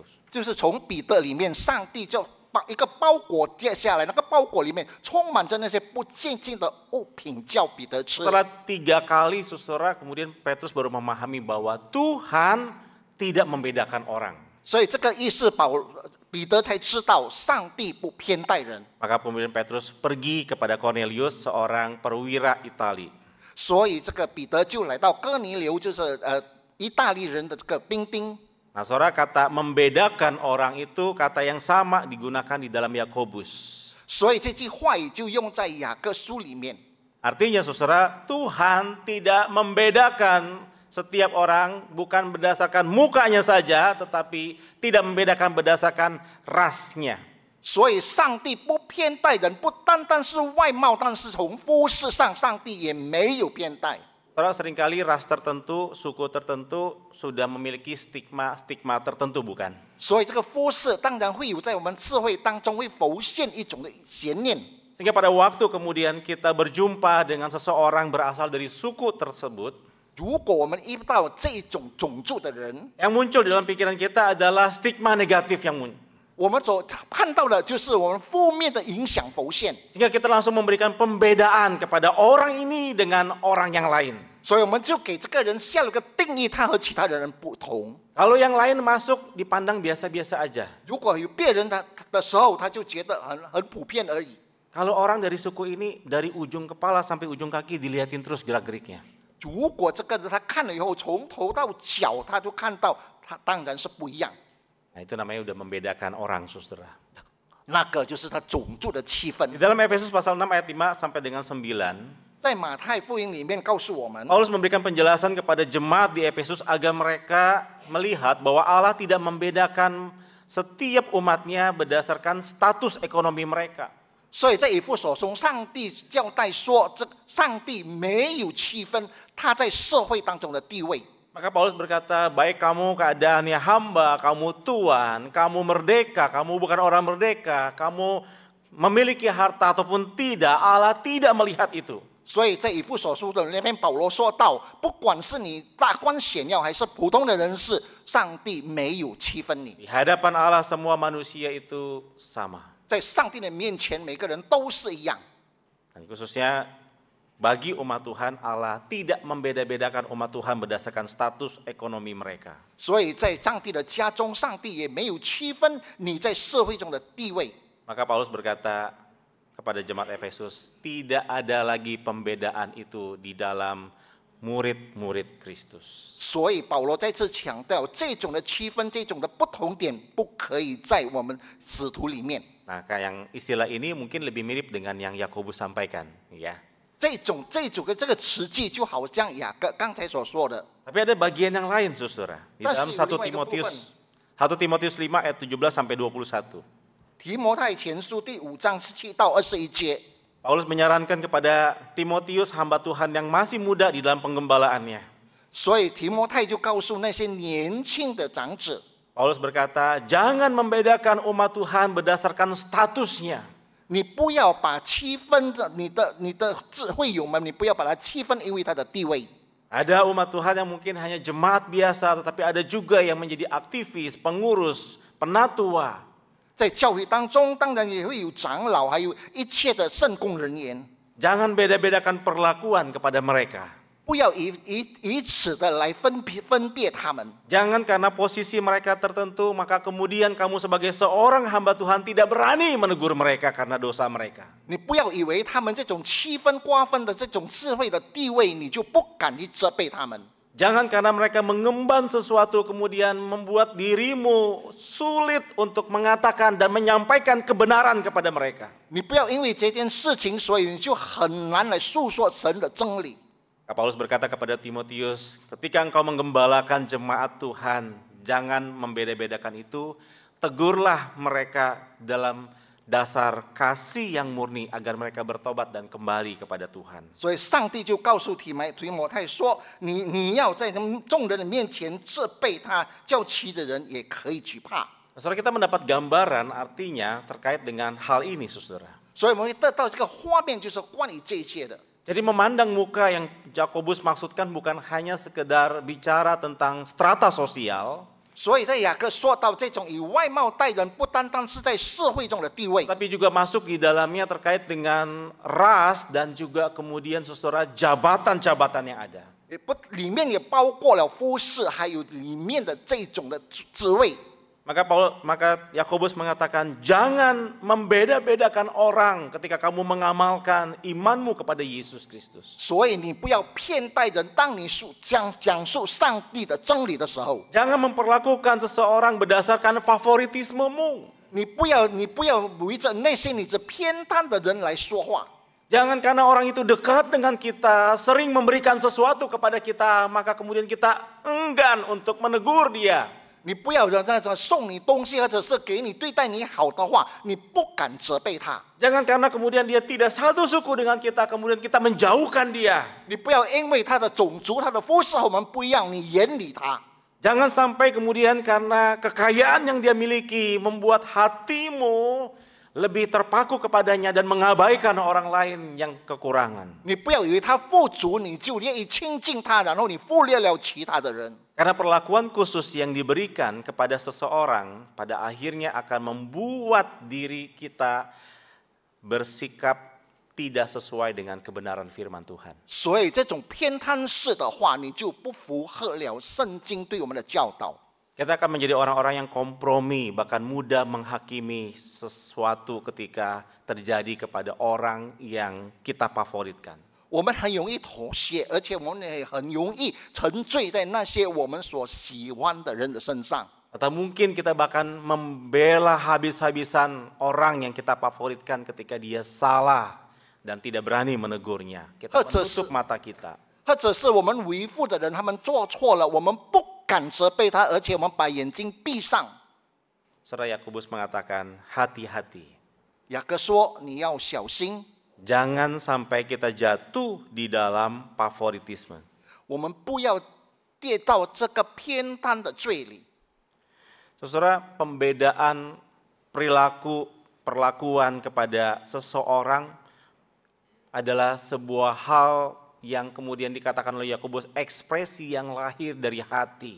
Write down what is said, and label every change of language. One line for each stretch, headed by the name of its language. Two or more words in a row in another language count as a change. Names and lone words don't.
Chinese: 就是从彼得里面，上帝就把一个包裹接下来，那个包裹里面充满着那些不洁净的物品，叫彼得吃。
Indonesian: Setelah 3 kali, saudara, kemudian Petrus baru memahami bahwa Tuhan tidak membedakan orang.
Chinese: 所以这个意思，彼得才知道上帝不偏待人。
Indonesian: Maka kemudian Petrus pergi kepada Cornelius, seorang perwira Itali.
Chinese: 所以这个彼得就来到哥尼流，就是意大利人的这个兵丁。
Indonesian: Nah, saudara, kata membedakan orang itu kata yang sama digunakan di dalam Yakobus.
Chinese: 所以这句话语就用在雅各书里面。
Indonesian: Artinya, saudara, Tuhan tidak membedakan setiap orang bukan berdasarkan mukanya saja, tetapi tidak membedakan berdasarkan rasnya.
Chinese: 所以上帝不偏待人，不单单是外貌，但是从肤色上，上帝也没有偏待。
Indonesian: Saudara, seringkali ras tertentu, suku tertentu sudah memiliki stigma tertentu, bukan?
Chinese: 所以这个肤色当然会有在我们智慧当中会浮现一种的邪念。
Indonesian: Sehingga pada waktu kemudian kita berjumpa dengan seseorang berasal dari suku tersebut,
Chinese: 如果我们遇到这种种族的人，
Indonesian: yang muncul dalam pikiran kita adalah stigma negatif yang muncul.
Chinese: 我们所看到的就是我们负面的影响浮现。
Indonesian: Sehingga kita langsung memberikan pembedaan kepada orang ini dengan orang yang lain.
Chinese: 所以我们就给这个人下了个定义，他和其他的人不同。
Indonesian: Kalau yang lain masuk dipandang biasa-biasa aja.
Chinese: 如果有别人的时候，他就觉得很普遍而已。
Indonesian: Kalau orang dari suku ini dari ujung kepala sampai ujung kaki dilihatin terus gerak-geriknya.
Chinese: 如果这个人他看了以后，从头到脚他就看到，他当然是不一样。
Indonesian: Nah, itu namanya udah membedakan orang, saudara.
Chinese: 那个就是他种族的气氛
Indonesian: Di。dalam Efesus pasal 6 ayat 5 sampai dengan 9,
Chinese: 在马太福音里面告诉我们，
Indonesian: Paulus memberikan penjelasan kepada jemaat di Efesus agar mereka melihat bahwa Allah tidak membedakan setiap umatnya berdasarkan status ekonomi mereka.
Chinese: 所以在以弗所书，上帝交代说，上帝没有区分他在社会当中的地位。
Indonesian: Maka Paulus berkata, baik kamu keadaannya hamba, kamu tuan, kamu merdeka, kamu bukan orang merdeka, kamu memiliki harta ataupun tidak, Allah tidak melihat itu.
Chinese: 所以在以弗所书的那边，保罗说到，不管是你大官显要还是普通的人士，上帝没有区分你。
Indonesian: Di hadapan Allah semua manusia itu sama.
Chinese: 在上帝的面前，每个人都是一样。
Indonesian: Dan khususnya bagi umat Tuhan, Allah tidak membeda-bedakan umat Tuhan berdasarkan status ekonomi mereka.
Chinese: 所以在上帝的家中，上帝也没有区分你在社会中的地位。
Indonesian: Maka Paulus berkata kepada jemaat Efesus, tidak ada lagi pembedaan itu di dalam murid-murid Kristus.
Chinese: 所以保罗再次强调，这种的区分，这种的不同点，不可以在我们使徒里面。
Indonesian: Nah, yang istilah ini mungkin lebih mirip dengan yang Yakobus sampaikan, ya.
Chinese: 这种这个词句，就好像雅各刚才所说的。
Indonesian: Tapi ada bagian yang lain, saudara. Di dalam 1 Timotius 5 ayat 17 sampai 21.
Chinese: 提摩太前书第5章17到21节，
Indonesian: Paulus menyarankan kepada Timotius, hamba Tuhan yang masih muda di dalam penggembalaannya.
Chinese: 所以提摩太就告诉那些年轻的长子，
Indonesian: Paulus berkata, jangan membedakan umat Tuhan berdasarkan statusnya.
Chinese: 你不要把区分的你的智慧友们，你不要把它区分因为他的地位。
Indonesian: Ada umat Tuhan yang mungkin hanya jemaat biasa, tetapi ada juga yang menjadi aktivis, pengurus, penatua.
Chinese: 在教会当中，当然也会有长老，还有一切的圣工人员。
Indonesian: Jangan beda-bedakan perlakuan kepada mereka.
Chinese: 不要以此的来分别他们。
Indonesian: Jangan karena posisi mereka tertentu, maka kemudian kamu sebagai seorang hamba Tuhan tidak berani menegur mereka karena dosa mereka.
Chinese: 你不要以为他们这种区分瓜分的这种智慧的地位，你就不敢去责备他们。
Indonesian: Jangan karena mereka mengemban sesuatu kemudian membuat dirimu sulit untuk mengatakan dan menyampaikan kebenaran kepada mereka.
Chinese: 你不要因为这件事情，所以你就很难来诉说神的真理。
Indonesian: Paulus berkata kepada Timotius, ketika engkau menggembalakan jemaat Tuhan, jangan membeda-bedakan itu, tegurlah mereka dalam dasar kasih yang murni agar mereka bertobat dan kembali kepada Tuhan.
Chinese: 所以上帝就告诉提摩太说：“你要在众人的面前责备他，叫其的人也可以惧怕。”
Indonesian: Saudara, kita mendapat gambaran artinya terkait dengan hal ini, saudara.
Chinese: 所以我们会得到这个画面，就是关于这一切的。
Indonesian: Jadi memandang muka yang Yakobus maksudkan bukan hanya sekedar bicara tentang strata sosial,
Chinese: 所以在雅各说到这种以外貌待人，不单单是在社会中的地位，
Indonesian: tapi juga masuk di dalamnya terkait dengan ras dan juga kemudian saudara jabatan-jabatan yang ada.
Chinese: 里面也包括了肤色，还有里面的这种的职位。
Indonesian: Maka Yakobus mengatakan, jangan membeda-bedakan orang ketika kamu mengamalkan imanmu kepada Yesus Kristus.
Chinese: 所以你不要偏待人。当你讲述上帝的真理的时候，
Indonesian: Jangan memperlakukan seseorang berdasarkan favoritismemu.
Chinese: 你不要围着那些你这偏袒的人来说话。
Indonesian: Jangan karena orang itu dekat dengan kita, sering memberikan sesuatu kepada kita, maka kemudian kita enggan untuk menegur dia.
Chinese: 你不要让那种送你东西或者是给你对待你好的话，你不敢责备他。
Indonesian: Jangan karena kemudian dia tidak satu suku dengan kita, kemudian kita menjauhkan dia.
Chinese: 你不要因为他的种族、他的肤色和我们不一样，你远离他。
Indonesian: Jangan sampai kemudian karena kekayaan yang dia miliki membuat hatimu lebih terpaku kepadanya dan mengabaikan orang lain yang kekurangan.
Chinese: 你不要以为他富足，你就愿意亲近他，然后你忽略了其他的人。
Indonesian: Karena perlakuan khusus yang diberikan kepada seseorang pada akhirnya akan membuat diri kita bersikap tidak sesuai dengan kebenaran firman Tuhan.
Chinese: 所以这种偏袒式的话，你就不符合了圣经对我们的教导。
Indonesian: Kita akan menjadi orang-orang yang kompromi, bahkan mudah menghakimi sesuatu ketika terjadi kepada orang yang kita favoritkan.
Chinese: 我们很容易妥协，而且我们也很容易沉醉在那些我们所喜欢的人的身上。
Indonesian: Atau mungkin kita bahkan membela habis-habisan orang yang kita favoritkan ketika dia salah dan tidak berani menegurnya. Kita menutup mata kita.
Chinese: 或者是我们维护的人，他们做错了，我们不敢责备他，而且我们把眼睛闭上。
Indonesian: Saudara Yakobus mengatakan, hati-hati.
Chinese: 雅各说：“你要小心，
Indonesian: Jangan sampai kita jatuh di dalam favoritisme.
Chinese: 我们不要跌到这个偏袒的罪里。”
Indonesian: Saudara, pembedaan perlakuan kepada seseorang adalah sebuah hal yang kemudian dikatakan oleh Yakobus ekspresi yang lahir dari hati.